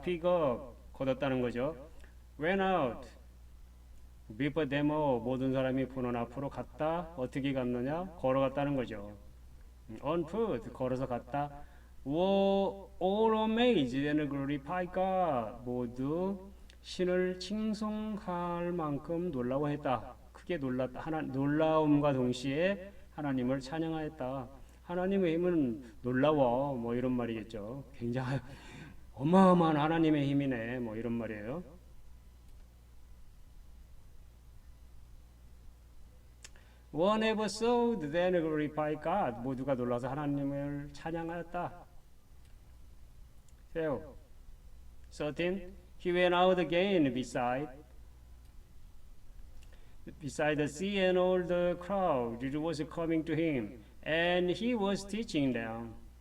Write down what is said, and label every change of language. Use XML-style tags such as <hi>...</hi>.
<en>pick up,</en> <ko>걷었다는 거죠.</ko> <en>went out. before them all,</en> <ko>모든 사람이 보는 앞으로 갔다. 어떻게 갔느냐? 걸어갔다는 거죠.</ko> <en>on foot,</en> <ko>걸어서 갔다.</ko> <en>were all amazed and glorified God.</en> <ko>모두 신을 칭송할 만큼 놀라워했다. 크게 놀랐다. 놀라움과 동시에 하나님을 찬양하였다. 하나님의 힘은 놀라워. 뭐 이런 말이겠죠. 굉장히 어마어마한 하나님의 힘이네. 뭐 이런 말이에요.</ko> <en>One ever saw then glorify God.</en> <ko>모두가 놀라서 하나님을 찬양하였다. 13.</ko> <en>He went out again beside the sea, and all the crowd was coming to him, and he was teaching them.</en>